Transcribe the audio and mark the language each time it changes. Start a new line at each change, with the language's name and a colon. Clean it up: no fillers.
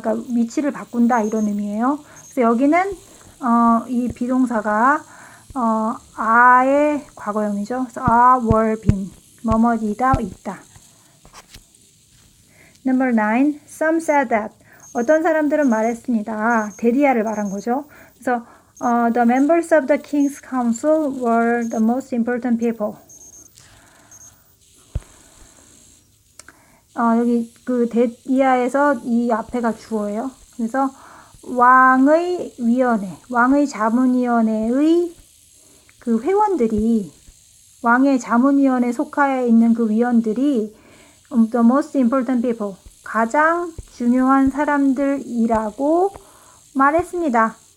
Korean: 그러니까 위치를 바꾼다 이런 의미예요. 그래서 여기는 이 비동사가 are의 과거형이죠. 그래서 are, were, been 뭐뭐이다 있다.
English: Number 9. Some said that.
Korean: 어떤 사람들은 말했습니다. 데디아를 말한 거죠.
English: 그래서 the members of the King's Council were the most important people.
Korean: 여기 그 데디아에서 이 앞에가 주어예요. 그래서 왕의 위원회, 왕의 자문위원회의 그 회원들이 왕의 자문위원회에 속하여 있는 그 위원들이
English: the most important people,
Korean: 가장 중요한 사람들이라고 말했습니다.